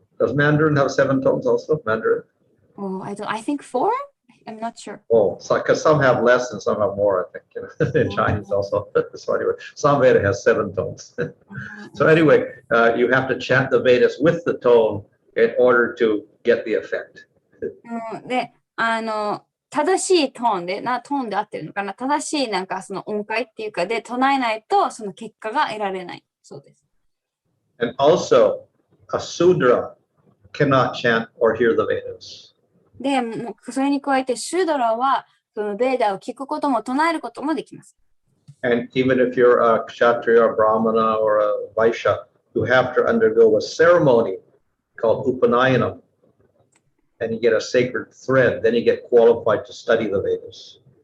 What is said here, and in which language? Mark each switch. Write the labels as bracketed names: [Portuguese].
[English] Does Mandarin have 7 tones also? Mandarin? Oh, I think 4? I'm not sure. Oh, because some have less and some have more, I think, in Chinese also. So anyway, Samveda has 7 tones. So anyway, you have to chant the Vedas with the tone in order to get the effect. [Japanese] で、正しいトーンで、トーンで合ってるのかな、正しいなんかその音階っていうかで唱えないとその結果が得られないそうです。 [English] And also, a Sudra cannot chant or hear the Vedas. [Japanese] で、それに加えてシュドラはそのベーダを聞くことも唱えることもできます。 [English] And even if you're a Kshatriya, a Brahmana, or a Vaishya, you have to undergo a ceremony called Upanishads. And you get a sacred thread, then you get qualified to study the Vedas.